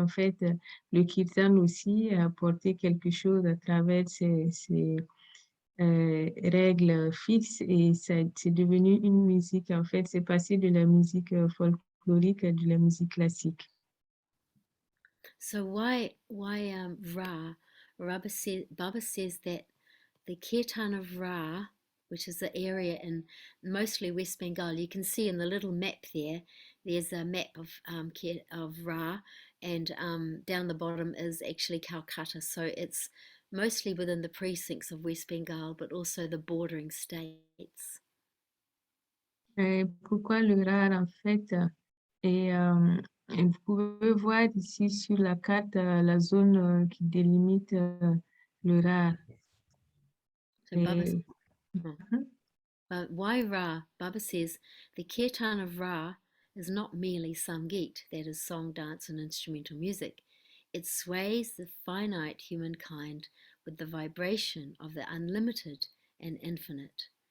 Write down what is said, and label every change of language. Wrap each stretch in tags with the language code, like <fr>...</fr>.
<fr>En fait, le kirtan aussi a apporté quelque chose à travers ces règles fixes et c'est devenu une musique. En fait, c'est passé de la musique folklorique à de la musique classique.</fr> <en>So why Ra? Baba says that the Kirtan of Ra, which is the area in mostly West Bengal, you can see in the little map there, there's a map of Ra, and down the bottom is actually Calcutta. So it's mostly within the precincts of West Bengal, but also the bordering states.</en> <fr>Pourquoi le Ra, en fait, et vous pouvez voir ici sur la carte la zone qui délimite le Ra.</fr> <en>So why Ra? Baba says the Kirtan of Ra is not merely Sangeet, that is song, dance, and instrumental music. It sways the finite humankind with the vibration of the unlimited and infinite.</en>